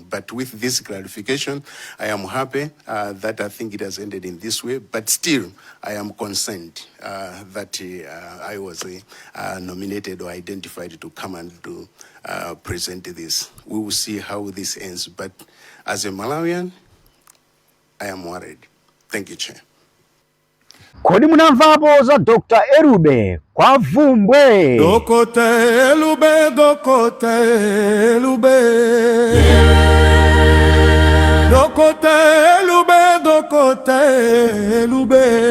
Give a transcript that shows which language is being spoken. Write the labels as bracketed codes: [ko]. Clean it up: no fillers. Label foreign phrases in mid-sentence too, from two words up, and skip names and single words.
[en] But with this clarification, I am happy that I think it has ended in this way. But still, I am concerned that I was nominated or identified to come and to present this. We will see how this ends. But as a Malawian, I am worried. Thank you, Chair. [ny] Kodi munamvapo za Dr. Erube kwa Vumbwe. Dokote Elube, Dokote Elube. Dokote Elube, Dokote Elube.